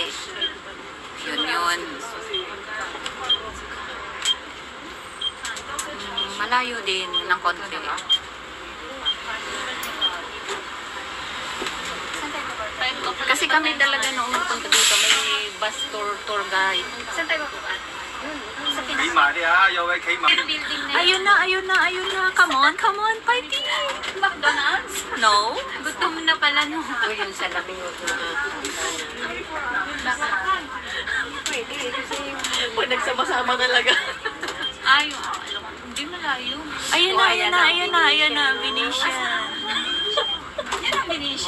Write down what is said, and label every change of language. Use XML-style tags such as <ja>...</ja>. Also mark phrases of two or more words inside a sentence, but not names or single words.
<tl>Yun yun. Malayo din ng konti. Kasi kami talaga noong punta dito, may bus tour guide. Saan tayo mabukat? Sa</tl> <yue>企</yue> <tl>Pinas.</tl> <yue>埋啲啊，有位企埋。</yue> <tl>Building na yun. Ayun na, ayun na, ayun na.</tl> <en>Come on, fighting! McDonald's? No?</en> <tl>Gutom na pala no. O yun sa labing huwag na pwede kasi yung Pag nagsama-sama talaga. Ay, hindi malayo. Ayun na, ayun na, ayun na, ayun na, Venetian. Yan ang Benicia.</tl>